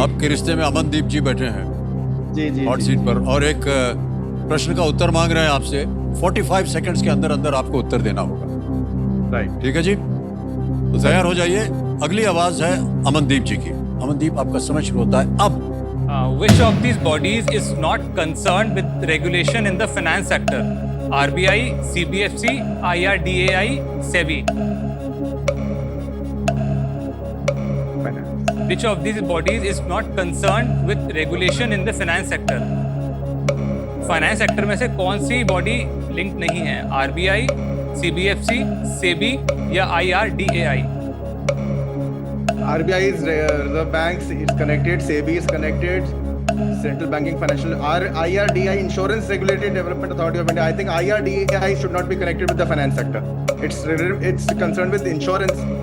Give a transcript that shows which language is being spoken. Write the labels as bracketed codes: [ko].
[hi] आपके रिश्ते में अमनदीप जी बैठे हैं जी जी हॉट सीट पर, और एक प्रश्न का उत्तर मांग रहे हैं आपसे। 45 सेकंड्स के अंदर अंदर आपको उत्तर देना होगा। राइट। ठीक है जी, तो तैयार हो जाइए। अगली आवाज है अमनदीप जी की। अमनदीप, आपका समय शुरू होता है अब। [en] Which of these bodies is not concerned with regulation in the finance sector? RBI, CBFC, IRDAI, SEBI. Which of these bodies is not concerned with regulation in the finance sector? [hi] Finance sector में से कौन सी body link नहीं है? RBI, CBFC, SEBI या IRDAI? [en] RBI is Reserve Banks is connected, SEBI is connected, Central Banking Financial, IRDAI Insurance Regulatory Development Authority of India. I think IRDAI should not be connected with the finance sector. It's concerned with insurance.